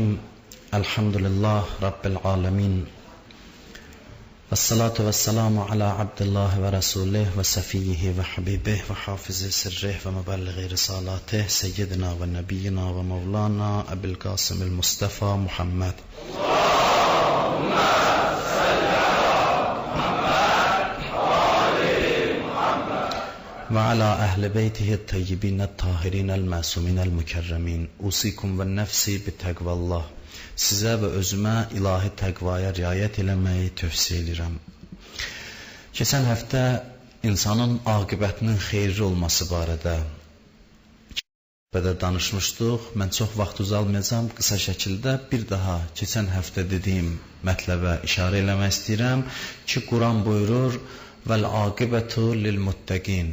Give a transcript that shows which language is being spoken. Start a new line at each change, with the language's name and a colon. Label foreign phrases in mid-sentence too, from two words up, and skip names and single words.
Arabic: الحمد لله رب العالمين والصلاة والسلام على عبد الله ورسوله وصفيه وحبيبه وحافظ سره ومبلغ رسالاته سيدنا ونبينا ومولانا أبي القاسم المصطفى محمد. وعلى أهل بيته الطيبين الطاهرين المعصومين المكرمين. أوصيكم ونفسي بتقوى الله.
Azerbaijani: Sizə və özümə ilahi təqvaya riayət eləməyi tövsiyə edirəm. Keçən həftə insanın aqibətinin xeyirli olması barədə danışmışdıq. Mən çox vaxt uzalmayacağım, qısa şəkildə bir daha keçən həftə dediyim mətləbə işarə eləmək istəyirəm ki, Quran buyurur
Arabic: والعاقبة للمتقين.